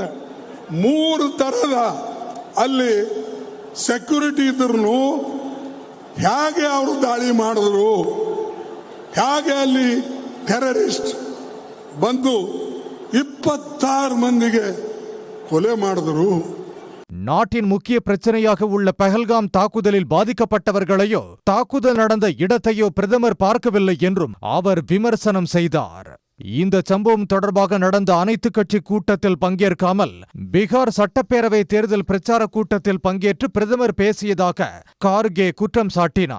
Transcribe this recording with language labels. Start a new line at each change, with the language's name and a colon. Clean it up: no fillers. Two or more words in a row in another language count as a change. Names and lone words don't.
Kannada: 3 ತರದ ಅಲ್ಲಿ ಸೆಕ್ಯೂರಿಟಿ ಇದ್ರು ಹೇಗೆ ಅವರು ದಾಳಿ ಮಾಡಿದ್ರು, ಹೇಗೆ ಅಲ್ಲಿ ಟೆರರಿಸ್ಟ್ ಬಂದು 26 ಮಂದಿಗೆ கொலை ಮಾಡಿದ್ರು.
Tamil: நாட்டின் முக்கிய பிரச்சனையாக உள்ள பஹல்காம் தாக்குதலில் பாதிக்கப்பட்டவர்களையோ தாக்குதல் நடந்த இடத்தையோ பிரதமர் பார்க்கவில்லை என்றும் அவர் விமர்சனம் செய்தார். இந்த சம்பவம் தொடர்பாக நடந்த அனைத்து கட்சி கூட்டத்தில் பங்கேற்காமல் பீகார் சட்டப்பேரவை தேர்தல் பிரச்சார கூட்டத்தில் பங்கேற்று பிரதமர் பேசியதாக கார்கே குற்றம் சாட்டினார்.